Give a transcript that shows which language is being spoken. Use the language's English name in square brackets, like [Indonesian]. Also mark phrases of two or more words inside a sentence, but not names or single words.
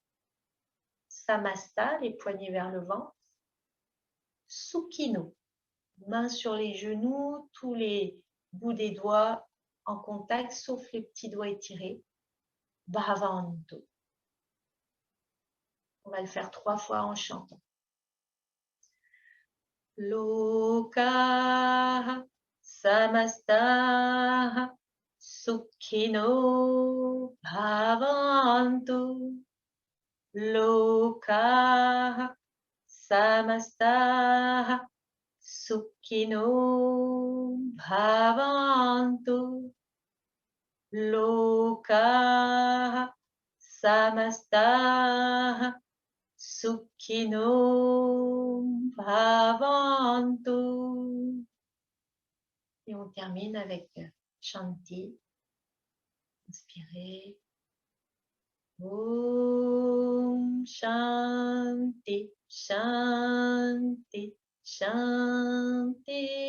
[French] Samasta, les poignets vers le ventre. Sukhino, main sur les genoux, tous les bouts des doigts en contact, sauf les petits doigts étirés. Bhavantu. On va le faire 3 fois en chantant. [Sanskrit] Loka samasta sukhino bhavantu. Loka samasta sukhino bhavantu. Loka samasta Sukhino bhavantu. [French] Et on termine avec Shanti. Inspirez. [Sanskrit] Om Shanti, Shanti, Shanti.